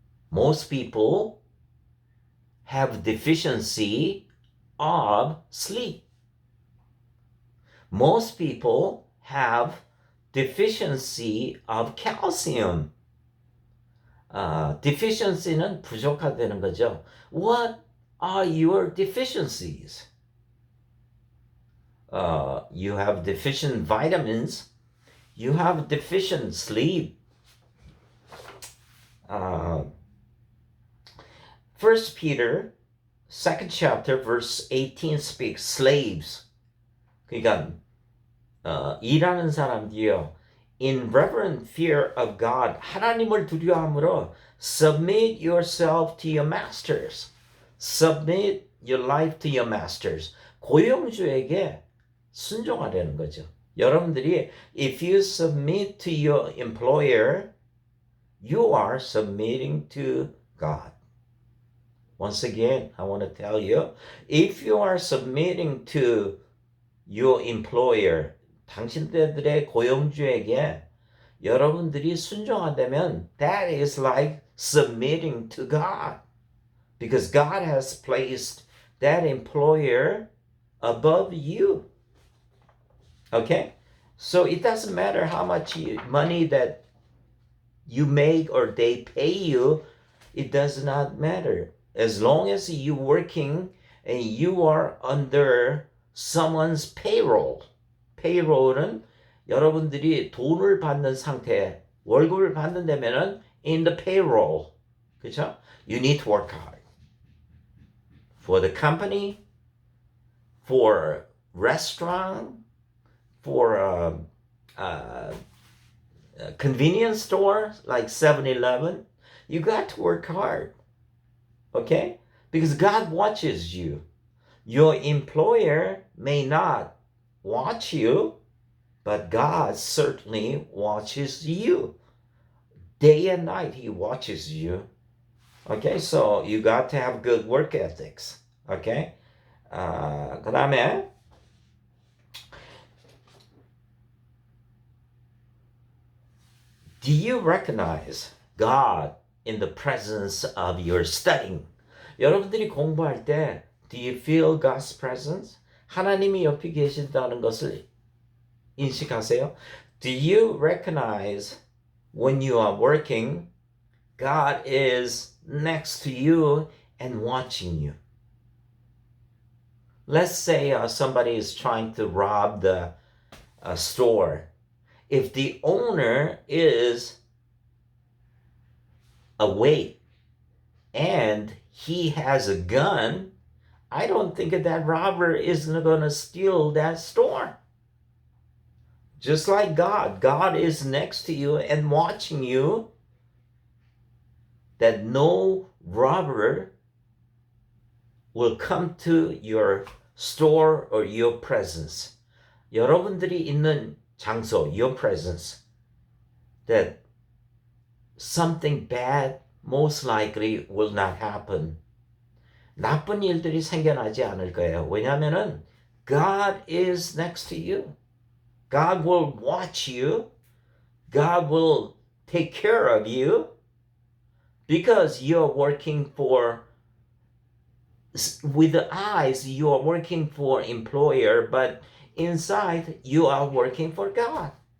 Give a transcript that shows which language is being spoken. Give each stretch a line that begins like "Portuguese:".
English: Most people have deficiency of sleep. Most people have deficiency of calcium.
Korean: Deficiency는 부족하다는 거죠.
English: What are your deficiencies? You have deficient vitamins. You have deficient sleep. 1 Peter 2nd chapter verse 18 speaks slaves.
Korean: 그러니까 일하는 사람들이요.
English: In reverent fear of God,
Korean: 하나님을 두려움으로
English: submit yourself to your masters. Submit your life to your masters.
Korean: 고용주에게 순종하려는 거죠. 여러분들이
English: if you submit to your employer, you are submitting to God. Once again, I want to tell you, if you are submitting to your employer,
Korean: 당신들의 고용주에게 여러분들이 순종한다면
English: that is like submitting to God. Because God has placed that employer above you. Okay? So it doesn't matter how much money that you make or they pay you, it does not matter. As long as you're working and you are under someone's payroll.
Korean: payroll은 여러분들이 돈을 받는 상태, 월급을 받는다면은
English: in the payroll.
Korean: 그렇죠?
English: You need to work hard. For the company, for restaurant, for a convenience store like 7-Eleven, you got to work hard. Okay? Because God watches you. Your employer may not watch you, but God certainly watches you. Day and night, He watches you. Okay, so you got to have good work ethics. Okay?
Korean: 그 다음에
English: do you recognize God in the presence of your studying?
Korean: 여러분들이 공부할 때
English: do you feel God's presence?
Korean: 하나님이 옆에 계신다는 것을 인식하세요?
English: Do you recognize when you are working, God is next to you and watching you? Let's say somebody is trying to rob the store. If the owner is awake and he has a gun, I don't think that robber is going to steal that store. Just like God is next to you and watching you, that no robber will come to your store or your presence.
Korean: 여러분들이 있는 장소,
English: your presence, that something bad most likely will not happen.
Korean: 나쁜 일들이 생겨나지 않을 거예요. 왜냐하면은
English: God is next to you. God will watch you. God will take care of you because you're working for, with the eyes, you are working for employer, but inside you are working for God.